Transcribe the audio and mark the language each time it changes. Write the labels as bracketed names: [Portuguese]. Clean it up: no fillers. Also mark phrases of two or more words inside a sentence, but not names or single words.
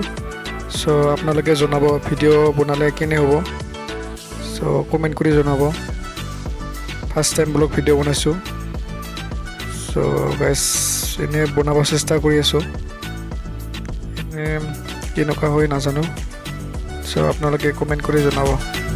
[Assamese] So আপোনালোকে জনাব ভিডিও বনালে কেনে হ'ব। So কমেন্ট কৰি জনাব। [English] First time vlog video [Assamese] বনাইছো। [English] So guys, [Assamese] এনে বনাব চেষ্টা কৰি আছো। এনে কেনেকুৱা হয় নাজানো। So আপোনালোকে কমেন্ট কৰি জনাব।